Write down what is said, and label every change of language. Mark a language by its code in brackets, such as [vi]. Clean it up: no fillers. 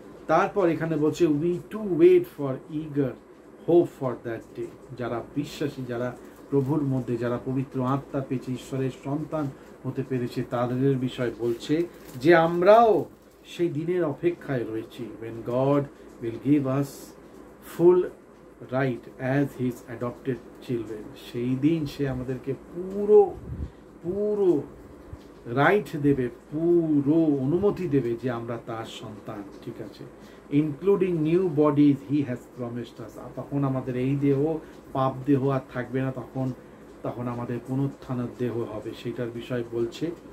[bn] তারপর এখানে বলছে, [en] We too wait for eager hope for that day. [bn] যারা বিশ্বাসী, যারা প্রভুর মধ্যে, যারা পবিত্র আত্মা পেয়েছে, ঈশ্বরের সন্তান হতে পেরেছে, তাদের বিষয় বলছে যে আমরাও সেই দিনের অপেক্ষায় রয়েছি। [en] when God will give us full right as his adopted children. [bn] সেই দিন সে আমাদেরকে পুরো রাইট দেবে, পুরো অনুমতি দেবে যে আমরা তার সন্তান, ঠিক আছে। [en] Including new bodies he has promised us. [bn] তখন আমাদের এই দেহ, পাপ দেহ আর থাকবে না, তখন আমাদের পুনরুত্থানের দেহ হবে, সেটার বিষয় বলছে।